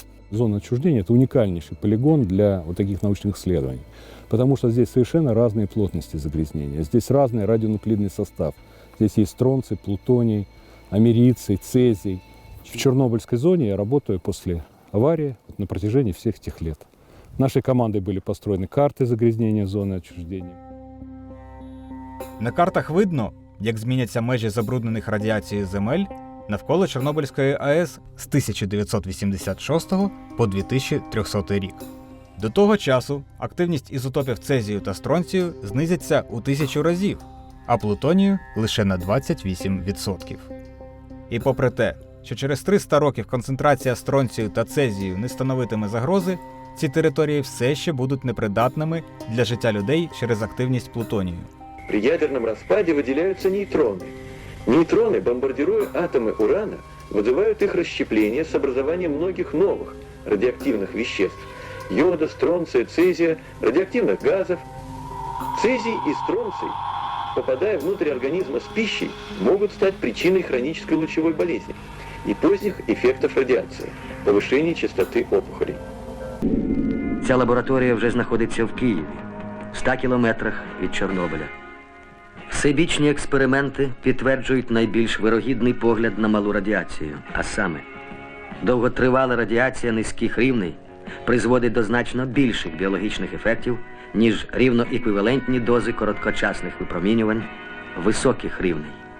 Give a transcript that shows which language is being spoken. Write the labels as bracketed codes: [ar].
[ru] Зона отчуждения – это уникальнейший полигон для вот таких научных исследований, потому что здесь совершенно разные плотности загрязнения, здесь разный радионуклидный состав. Здесь есть стронций, плутоний, америций, цезий. В Чернобыльской зоне я работаю после аварии на протяжении всех этих лет. Нашей командой были построены карты загрязнения зоны отчуждения. [uk] На картах видно, як зміняться межі забруднених радіацією земель навколо Чорнобильської АЕС з 1986 по 2300 рік. До того часу активність ізотопів цезію та стронцію знизиться у 1000 разів, а плутонію – лише на 28%. І попри те, що через 300 років концентрація стронцію та цезію не становитиме загрози, ці території все ще будуть непридатними для життя людей через активність плутонію. [ru] При ядерном распаде выделяются нейтроны. Нейтроны, бомбардируя атомы урана, вызывают их расщепление с образованием многих новых радиоактивных веществ – йода, стронция, цезия, радиоактивных газов. Цезий и стронций, попадая внутрь организма с пищей, могут стать причиной хронической лучевой болезни и поздних эффектов радиации, повышения частоты опухолей. [uk] Ця лабораторія вже знаходиться в Києві, в 100 кілометрах від Чорнобиля. Всебічні експерименти підтверджують найбільш вирогідний погляд на малу радіацію, а саме, довготривала радіація низьких рівней призводить до значно більших біологічних ефектів, ніж рівноеквівалентні дози короткочасних випромінювань високих рівней.